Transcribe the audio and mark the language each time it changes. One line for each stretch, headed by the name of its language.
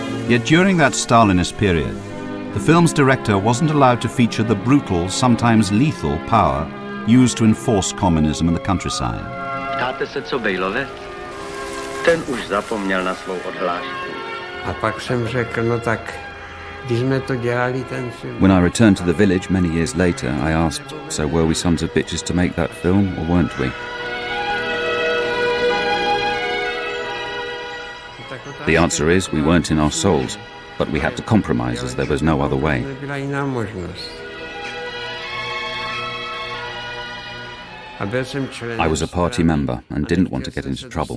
English: Yet during that Stalinist period, the film's director wasn't allowed to feature the brutal, sometimes lethal power used to enforce communism in the countryside.
Czech: Ptáte se, co Bejlovec? Ten už zapomněl na svou odhlášku. A pak jsem řekl, no tak, když jsme to dělali ten film.
English: When I returned to the village many years later, I asked, so were we sons of bitches to make that film, or weren't we? The answer is we weren't in our souls, but we had to compromise as there was no other way. I was a party member and didn't want to get into trouble.